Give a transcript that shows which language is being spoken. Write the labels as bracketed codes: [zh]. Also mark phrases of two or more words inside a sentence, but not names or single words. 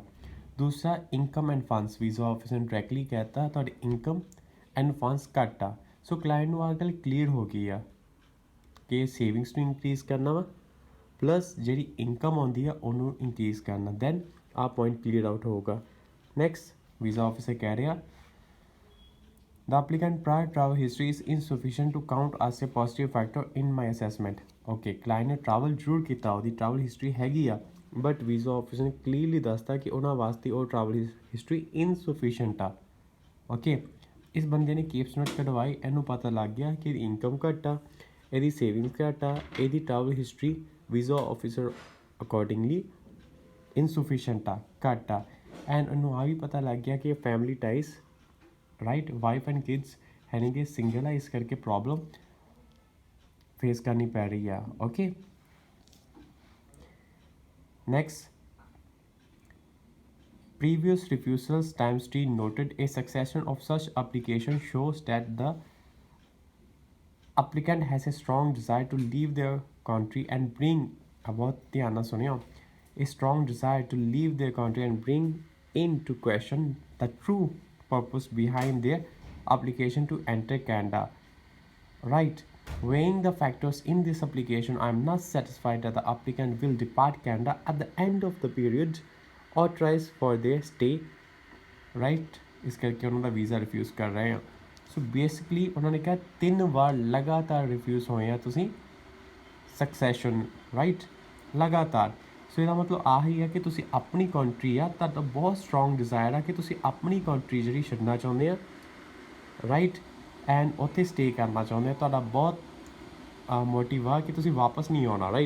[pa] ਦੂਸਰਾ [en] income and funds, visa officer [pa] ਨੇ ਡਾਇਰੈਕਟਲੀ ਕਹਿਤਾ ਤੁਹਾਡੀ [en] income and funds [pa] ਘੱਟ ਆ। [en] so client [pa] ਨੂੰ ਆ ਗੱਲ ਕਲੀਅਰ ਹੋ ਗਈ ਆ ਕਿ ਸੇਵਿੰਗਸ ਨੂੰ ਇੰਕਰੀਜ਼ ਕਰਨਾ ਵਾ ਪਲੱਸ ਜਿਹੜੀ ਇਨਕਮ ਆਉਂਦੀ ਆ ਉਹਨੂੰ ਇੰਕਰੀਜ਼ ਕਰਨਾ, ਦੈਨ ਆ [en] point clear out [pa] ਹੋਊਗਾ। [en] next visa officer [pa] ਕਹਿ ਰਿਹਾ [en] The applicant prior travel history is insufficient to count as a positive factor in my assessment. Okay, client [pa] ਨੇ travel ਜ਼ਰੂਰ ਕੀਤਾ, ਉਹਦੀ [en] travel history [pa] ਹੈਗੀ ਆ, [en] but visa officer [pa] ਨੇ ਕਲੀਅਰਲੀ ਦੱਸਤਾ ਕਿ ਉਹਨਾਂ ਵਾਸਤੇ ਉਹ [en] travel history insufficient [pa] ਆ। ਓਕੇ, ਇਸ ਬੰਦੇ ਨੇ ਕੇਪਸ ਨੋਟ ਕਢਵਾਈ, ਇਹਨੂੰ ਪਤਾ ਲੱਗ ਗਿਆ ਕਿ ਇਹਦੀ ਇਨਕਮ ਘੱਟ ਆ, ਇਹਦੀ ਸੇਵਿੰਗਸ ਘੱਟ ਆ, ਇਹਦੀ [en] travel history visa officer accordingly insufficient [pa] ਆ, ਘੱਟ ਆ, ਐਂਡ ਉਹਨੂੰ ਆ ਵੀ ਪਤਾ ਲੱਗ ਗਿਆ ਕਿ [en] family ties right, wife and kids [pa] ਹੈ ਨਹੀਂ ਕਿ ਸਿੰਗਲ ਆ, ਇਸ ਕਰਕੇ [en] problem face [pa] ਕਰਨੀ ਪੈ ਰਹੀ ਆ। [en] okay, next previous refusals times T noted a succession of such application shows that the applicant has a strong desire to leave their country and bring about [pa] ਧਿਆਨ ਨਾਲ ਸੁਣਿਓ, [en] a strong desire to leave their country and bring into question the true purpose behind their application to enter Canada. Right, weighing the factors in this application, I am not satisfied that the applicant will depart Canada at the end of the period or tries for their stay. Right, [pa] ਇਸ ਕਰਕੇ ਉਹਨਾਂ ਦਾ ਵੀਜ਼ਾ ਰਿਫਿਊਜ਼ ਕਰ ਰਹੇ ਆ। [en] so basically [pa] ਉਹਨਾਂ ਨੇ ਕਿਹਾ 3 ਵਾਰ ਲਗਾਤਾਰ ਰਿਫਿਊਜ਼ ਹੋਏ ਆ ਤੁਸੀਂ, [en] succession right, [pa] ਲਗਾਤਾਰ। ਸੋ ਇਹਦਾ ਮਤਲਬ ਆਹੀ ਹੈ ਕਿ ਤੁਸੀਂ ਆਪਣੀ ਕੰਟਰੀ ਆ, ਤੁਹਾਡਾ ਬਹੁਤ [en] strong desire [pa] ਆ ਕਿ ਤੁਸੀਂ ਆਪਣੀ ਕੰਟਰੀ ਜਿਹੜੀ ਛੱਡਣਾ ਚਾਹੁੰਦੇ ਆ [en] right, and [pa] ਉੱਥੇ ਸਟੇ ਕਰਨਾ ਚਾਹੁੰਦੇ ਆ, ਤੁਹਾਡਾ ਬਹੁਤ ਮੋਟਿਵ ਆ ਕਿ ਤੁਸੀਂ ਵਾਪਸ ਨਹੀਂ ਆਉਣਾ ਰਾਈਟ।